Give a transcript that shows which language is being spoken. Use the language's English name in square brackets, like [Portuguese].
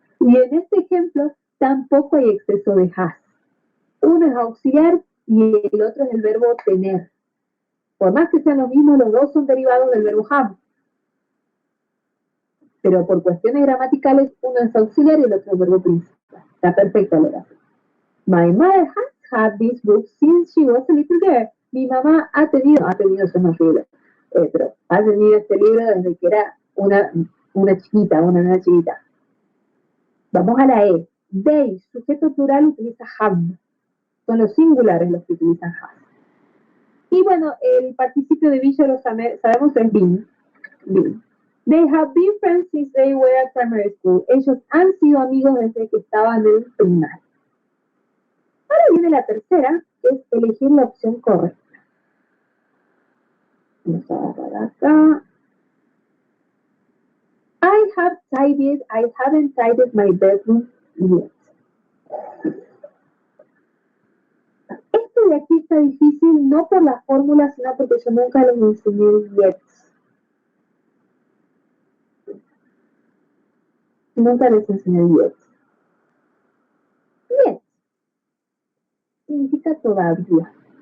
[Spanish] Y en este ejemplo tampoco hay exceso de has. Uno es auxiliar y el otro es el verbo tener. Por más que sean lo mismo, los dos son derivados del verbo have. Pero por cuestiones gramaticales, uno es auxiliar y el otro es el verbo principal. Está perfecta la oración. [English] My mother has had this book since she was a little girl. [Spanish] Mi mamá ha tenido, son horribles, pero ha tenido este libro desde que era una chiquita, una nena chiquita. Vamos a la E. They, sujeto plural, utiliza have. Son los singulares los que utilizan have. Y bueno, el participio de be ya lo sabemos, es been. [English] They have been friends since they were at primary school. [Spanish] Ellos han sido amigos desde que estaban en el primario. Ahora viene la tercera, que es elegir la opción correcta. Vamos a agarrar acá. [English] I haven't tidied my bedroom yet. [Spanish] Esto de aquí está difícil, no por la fórmula, sino porque yo nunca les enseñé el yet. Nunca les enseñé el yet. Yet significa todavía.